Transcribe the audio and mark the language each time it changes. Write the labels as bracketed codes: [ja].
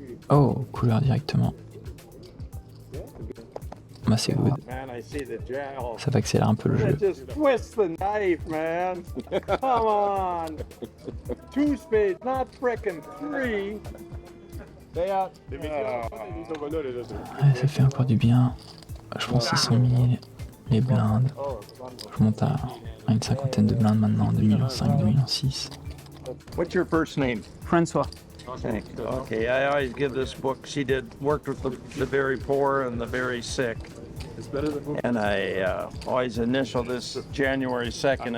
[fr] Oh, couleur directement. Bah c'est good. [en] Man, I see the gel. [fr] Ça va accélérer un peu le jeu. [en] Just twist the knife, man. Come on. 2 spades, not frickin' 3. Stay out. [fr] Ouais, ça fait encore du bien. Je prends 600 000, les blindes. Je monte à une cinquantaine de blindes maintenant, 2,5 millions, 2,6 millions. [en] What's your first name? Francois. Thank you. Okay, I always give this book. She worked with the very poor and the very sick. And I always initial this January 2nd.